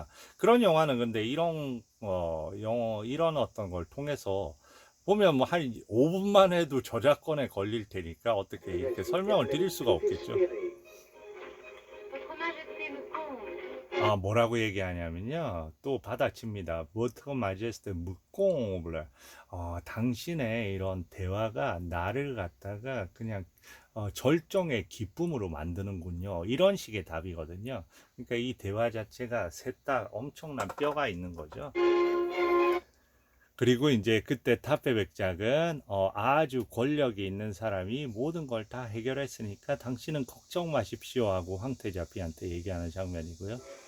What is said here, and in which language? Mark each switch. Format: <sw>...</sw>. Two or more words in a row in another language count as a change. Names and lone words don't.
<ko>그런 영화는 근데 이런, 이런 어떤 걸 통해서 보면 뭐 한 5분만 해도 저작권에 걸릴 테니까 어떻게 이렇게 설명을 드릴 수가 없겠죠. 뭐라고 얘기하냐면요. 또 받아칩니다.</ko> <fr>votre majesté me comble.</fr> <ko>당신의 이런 대화가 나를 갖다가 그냥 절정의 기쁨으로 만드는군요. 이런 식의 답이거든요. 그러니까 이 대화 자체가 셋 다 엄청난 뼈가 있는 거죠. 그리고 이제 그때 타페백작은 아주 권력이 있는 사람이 모든 걸 다 해결했으니까 당신은 걱정 마십시오 하고 황태자비한테 얘기하는 장면이고요.</ko>